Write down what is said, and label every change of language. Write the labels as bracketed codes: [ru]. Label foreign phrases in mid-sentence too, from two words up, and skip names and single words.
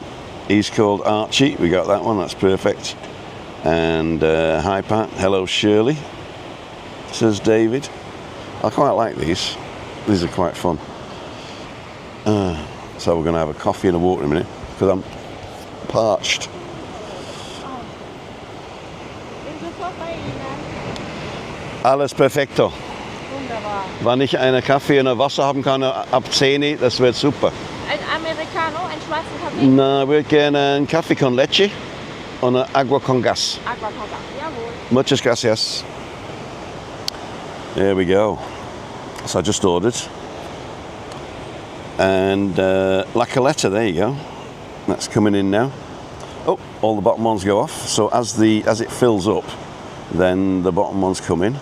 [en] He's called Archie. We got that one. That's perfect. And hi, Pat. Hello, Shirley, says David. I quite like these. These are quite fun. So we're going to have a coffee and a water in a minute because I'm parched. [de] Alles perfekto. Wunderbar. Wenn ich einen Kaffee und ein Wasser haben kann ab 10, das wird super. Ein Americano, einen schwarzen Kaffee? Na, ich würde gerne einen Kaffee [es] con leche [de] und ein [es] Agua con gas. Agua con gas, jawohl. Muchas gracias. [en] There we go. So I just ordered. And La Caleta, there you go. That's coming in now. Oh, all the bottom ones go off. So as it fills up, then the bottom ones come in.